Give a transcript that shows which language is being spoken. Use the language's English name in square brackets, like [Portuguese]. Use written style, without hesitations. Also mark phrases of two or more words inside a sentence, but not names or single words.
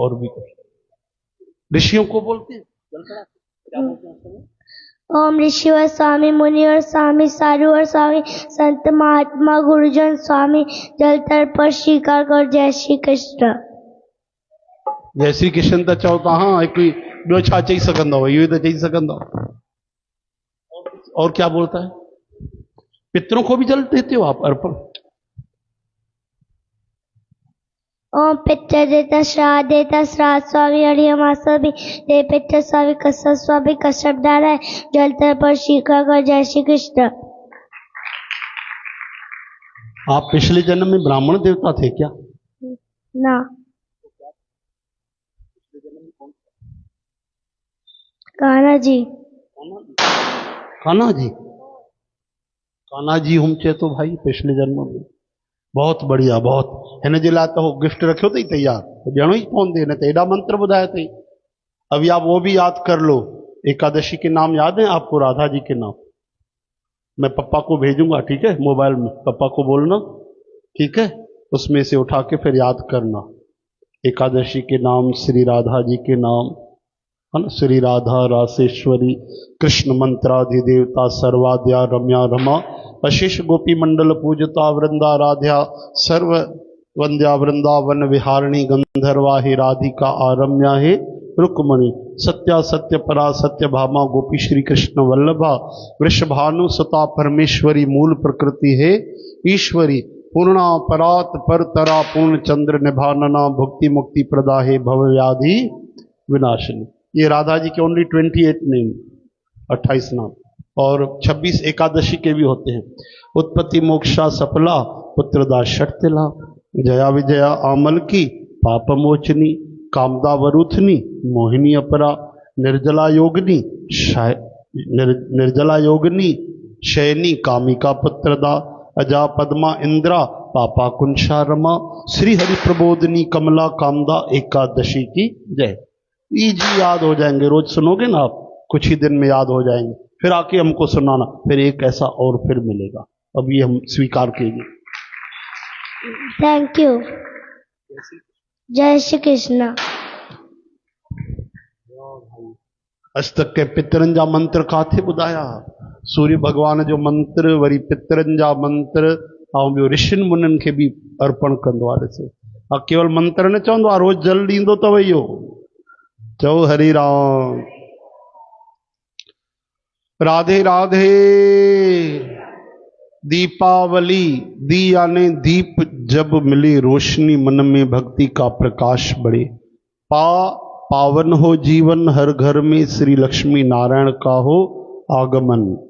[Hindi] और भी कुछ ऋषियों को बोलते हैं, क्या बोलते हैं? ओम ऋषिवर स्वामी मुनिवर स्वामी साधुवर स्वामी संत महात्मा गुरुजन स्वामी जल तर्पण स्वीकार कर जय श्री कृष्ण। जय श्री कृष्ण तो चौथा। [Sindhi] हाँ, एक ॿियो छा चई सघंदा हो, इहो तो चई सघंदा। [Hindi] और क्या बोलता है? पितरों को भी जल देते हो आप अर्पण? ओम पितर देता श्राद्ध देता श्राद्ध स्वामी हरिमासवी दे पितर स्वामी कसम स्वामी कसम नारायण जल तर्पण स्वीकार कर जय श्री कृष्ण। आप पिछले जन्म में ब्राह्मण देवता थे क्या? ना, कान्हा जी। कान्हा जी, कान्हा जी हम चे तो भाई पिछले जन्म में। बहुत बढ़िया, बहुत [Sindhi] हिन जे लाइ तो गिफ्ट रखियो अथई तैयार, ॾियणो ई पवंदे, न त एॾा मंत्र ॿुधाया अथई। [Hindi] अभी आप वो भी याद कर लो। एकादशी के नाम याद है आपको? राधा जी के नाम मैं पप्पा को भेजूंगा, ठीक है? मोबाइल में पप्पा को बोलना, ठीक है? उसमें से उठा के फिर याद करना। एकादशी के नाम, श्री राधा जी के नाम, है ना? [Sanskrit] श्री राधा रासेश्वरी कृष्ण मंत्राधिदेवता सर्वाद्या रम्या रमा अशिष गोपी मंडल पूजता वृंदाराध्या सर्व वंद्या वृंदावन विहारिणी गंधर्वा हे राधिका आरम्या हे रुक्मणी सत्या सत्य परा सत्य भामा गोपी श्री कृष्ण वल्लभा वृषभानु सता परमेश्वरी मूल प्रकृति है ईश्वरी पूर्णा परात पर तरा पूर्ण चंद्र निभानना भुक्ति मुक्ति प्रदा है भव व्याधि विनाशिनी। [Hindi] ये राधा जी के [English] only 28 name, [Hindi] 28 नाम। और 26 एकादशी के भी होते हैं। उत्पत्ति मोक्षा सफला पुत्रदा षटतिला जया विजया आमल की पाप मोचनी कामदा वरुथनी मोहिनी अपरा निर्जला योगिनी निर्जला योगिनी शयनी कामिका पुत्रदा अजा पद्मा इंद्रा पापा कुंशा रमा श्री हरि प्रबोधनी कमला कामदा एकादशी की जय। इजी याद हो जाएंगे, रोज सुनोगे ना आप कुछ ही दिन में याद हो जाएंगे, फिर आके हमको सुनाना, फिर एक ऐसा और फिर मिलेगा। अब ये हम स्वीकार कीजिए। [English] Thank you. [Hindi] जय श्री कृष्ण। [Sindhi] अज तक के पितरन जा मंत्र काथे ॿुधाया? सूर्य भगवान जो मंत्र, वरी पितरन जा मंत्र, ऐं ॿियो ऋषिन मुननि खे बि अर्पण कंदो आहे। ॾिसो, केवल मंत्र न चवंदो आहे, रोज जल ॾींदो अथव इहो। चओ हरि राम। राधे राधे। [Hindi] दीपावली, दी यानी दीप, जब मिले रोशनी, मन में भक्ति का प्रकाश बढ़े। पावन हो जीवन, हर घर में श्री लक्ष्मी नारायण का हो आगमन।